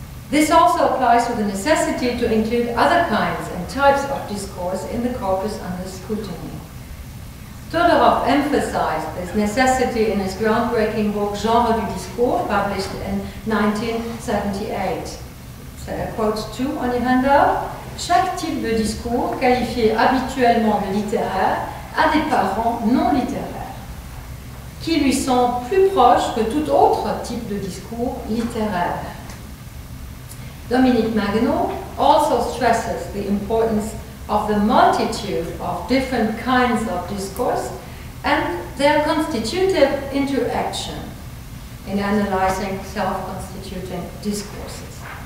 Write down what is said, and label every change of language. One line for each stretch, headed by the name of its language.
English: This also applies to the necessity to include other kinds and types of discourse in the corpus under scrutiny. Todorov emphasized this necessity in his groundbreaking book Genre du Discours, published in 1978. Quote 2 on your handout.
French: Chaque type de discours, qualifié habituellement de littéraire, a des parents non littéraires, qui lui sont plus proches que tout autre type de discours littéraire.
English: Dominique Maginot also stresses the importance of the multitude of different kinds of discourse and their constitutive interaction in analyzing self-constituting discourses.